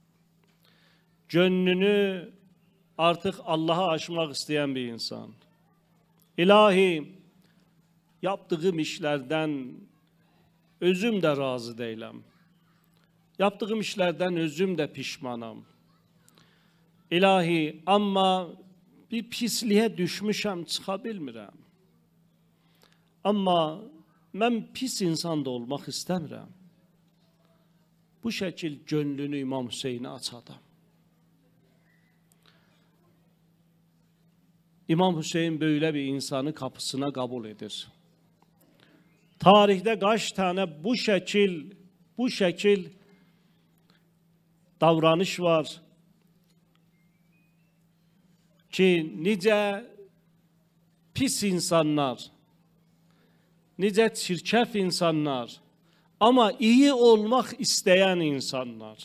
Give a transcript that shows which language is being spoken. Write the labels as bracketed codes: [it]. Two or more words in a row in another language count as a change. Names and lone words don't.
[tr] Gönlünü artık Allah'a açmak isteyen bir insan. İlahi, yaptığım işlerden özüm de razı değilim. Yaptığım işlerden özüm de pişmanım. İlahi, ama bir pisliğe düşmüşəm, [az] çıxa bilmirəm. Amma mən pis insan da olmaq istəmirəm. [tr] Bu şəkil gönlünü İmam Hüseyin'e aç adam. İmam Hüseyin böyle bir insanı kapısına kabul edir. Tarihte kaç tane bu şekil davranış var ki nice pis insanlar, nice çirkef insanlar ama iyi olmak isteyen insanlar.